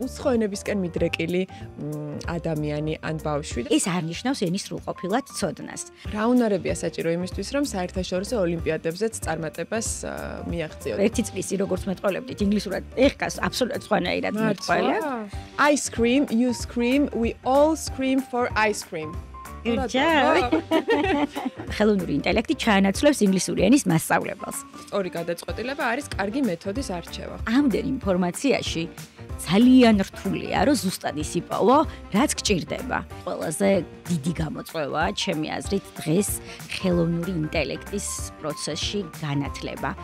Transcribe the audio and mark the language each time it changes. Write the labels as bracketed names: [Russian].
[Georgian] უცხო ენებისკენ მიდრეკილი ადამიანი ან ბავშვი. ეს არ ნიშნავს ენის სრულყოფილად ცოდნას. რა უნარებია საჭირო იმისთვის, რომ საერთაშორისო ოლიმპიადებზეც წარმატებას მიაღწიოთ? ერთი წლისი როგორც მეტყოლებდით ინგლისურად, ეხკას აბსოლუტურად სხვანაირად მეტყოლებ. [English] I scream, you scream, we all scream for ice cream. Good job. [Georgian] ხელოვნური ინტელექტი ჩაანაცვლებს ინგლისური ენის მასწავლებას. სწორი გადაწყვეტილება არის კარგი მეთოდის არჩევა. ამდენ ინფორმაციაში ძალიან რთულია, რომ ზუსტად ისიპოვო, რაც გჭირდება. ყველაზე დიდი გამოწვევაა, ჩემი აზრით, დღეს ხელოვნური ინტელექტის პროცესში განათლება.